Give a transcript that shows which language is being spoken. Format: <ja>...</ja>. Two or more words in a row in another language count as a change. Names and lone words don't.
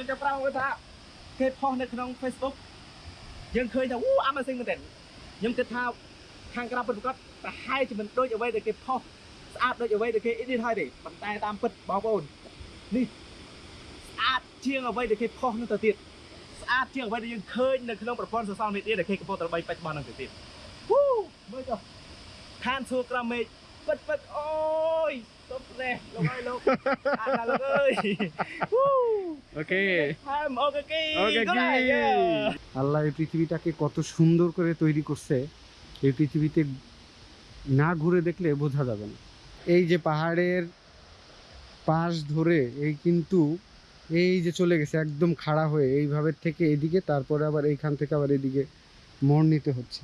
<km>จะប្រាប់គាត់ថាគេផុសនៅក្នុង Facebook យើងឃើញថាAmazing មែនទែនខ្ញុំគិតថាខាងក្រៅពិតប្រាកដប្រហែលជាមិនដូចអ្វីដែលគេផុសស្អាតដូចអ្វីដែលគេ edit ហើយទេប៉ុន្តែតាមពិតបងប្អូននេះស្អាតជាងអ្វីដែលគេផុសនោះទៅទៀតស្អាតជាងអ្វីដែលយើងឃើញនៅក្នុងប្រព័ន្ធ</km> <en>social media</en> <km>ដែលគេកំពុងតែល្បីបច្ចុប្បន្នហ្នឹងទៅទៀតមើលចុះឋានសួគ៌ក្រោមមេឃពិតអូយសុំប្រេះលោកអើយលោកអានលោកអើយ</km> <en>Okay. Ogaki.</en> <bn>আল্লাহ এই পৃথিবীটাকে কত সুন্দর করে তৈরি করছে, এই পৃথিবীতে না ঘুরে দেখলে বোঝা যাবে না। এই যে পাহাড়ের পাশ ধরে কিন্তু এই যে চলে গেছে একদম খাড়া হয়ে এইভাবে থেকে এদিকে, তারপরে আবার এইখান থেকে আবার এদিকে মোড় নিতে হচ্ছে।</bn>